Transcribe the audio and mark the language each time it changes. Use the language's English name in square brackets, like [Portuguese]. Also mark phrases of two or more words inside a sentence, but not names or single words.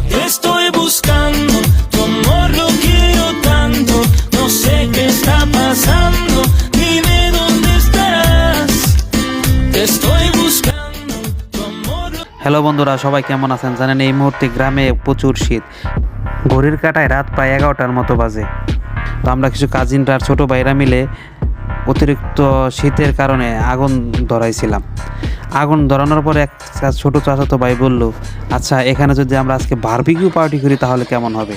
[Spanish] estoy buscando, tu amor lo quiero tanto, no sé qué está pasando, dime dónde estarás, te estoy buscando, tu amor lo... [Bangla] হ্যালো বন্ধুরা, সবাই কেমন আছেন? জানেন এই মুহূর্তে গ্রামে প্রচুর শীত, ঘড়ির কাঁটায় রাত প্রায় 11টার মতো বাজে। তো আমরা কিছু কাজিনরা আর ছোটো ভাইরা মিলে অতিরিক্ত শীতের কারণে আগুন ধরাইছিলাম। আগুন ধরানোর পরে এক ছোটো চাচাতো ভাই বলল, আচ্ছা এখানে যদি আমরা আজকে [English] barbecue party [Bangla] করি তাহলে কেমন হবে?